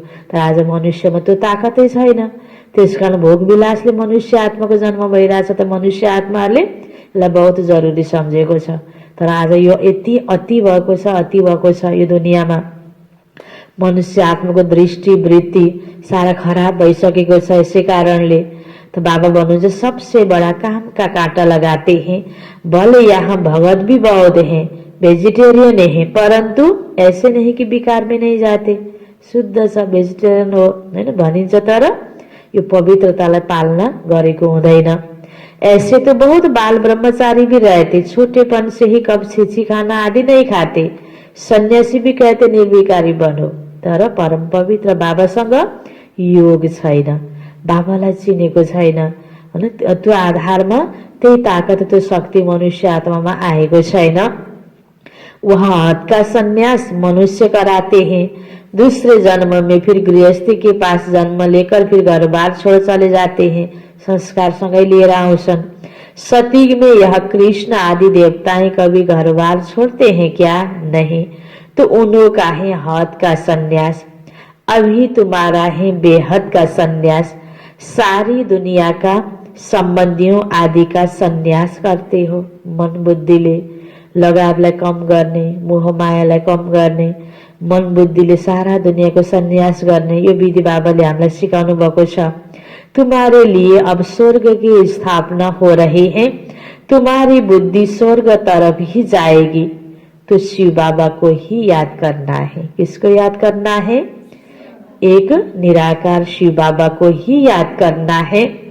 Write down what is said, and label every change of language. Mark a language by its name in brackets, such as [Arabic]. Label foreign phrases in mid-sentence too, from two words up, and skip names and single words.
[Nepali] तर आज मनुष्यमा त्यो ताकतै छैन। त्यसकारण भोग विलासले मनुष्य आत्माको जन्म भइरहेछ। त मनुष्य आत्माहरूले यसलाई बहुत जरुरी सम्झेको छ। तर आज यो यति अति भएको छ, अति भएको छ यो दुनियाँमा। मनुष्य आत्माको दृष्टि वृत्ति सारा खराब भइसकेको छ। यसै कारणले तो बाबा भन्नुहुन्छ, [Hindi] सबसे बड़ा काम का कांटा लगाते हैं, भले यहाँ भगत भी बहुत हैं, वेजिटेरियन है, परंतु ऐसे नहीं कि विकार में नहीं जाते। [Nepali] शुद्ध छ, भेजिटेरियन हो हैन भनिन्छ, तर यो पवित्रतालाई पालना गरेको हुँदैन। [Hindi] ऐसे तो बहुत बाल ब्रह्मचारी भी रहते, छोटेपन से ही कब छेची खाना आदि नहीं खाते, सन्यासी भी कहते निर्विकारी बनो। [Nepali] तर परम पवित्र बाबासँग योग छैन, बाबालाई चिनेको छैन हैन। त्यो आधारमा त्यही ताकत, त्यो शक्ति मनुष्य आत्मामा आएको छैन। [Hindi] वहाँ हाथ का संन्यास मनुष्य कराते हैं, दूसरे जन्म में फिर गृहस्थी के पास जन्म लेकर फिर घर बार छोड़ चले जाते हैं, [Nepali] संस्कार सँगै लिएर आउँछन्। [Hindi] सतयुग में यह कृष्ण आदि देवताएं कभी घर बार छोड़ते हैं क्या? नहीं। तो उन्हों का है हाथ का संन्यास, अभी तुम्हारा है बेहद का संन्यास। सारी दुनिया का संबंधियों आदि का संन्यास करते हो। [Nepali] मन बुद्धिले लगावलाई कम गर्ने, मोह मायालाई कम गर्ने, मन बुद्धिले सारा दुनियाँको संन्यास गर्ने यो विधि बाबाले हामीलाई सिकाउनु भएको छ। [Hindi] तुम्हारे लिए अब स्वर्ग की स्थापना हो रही है, तुम्हारी बुद्धि स्वर्ग तरफ ही जाएगी। तो शिव बाबा को ही याद करना है। किसको याद करना है? एक निराकार शिव बाबा को ही याद करना है।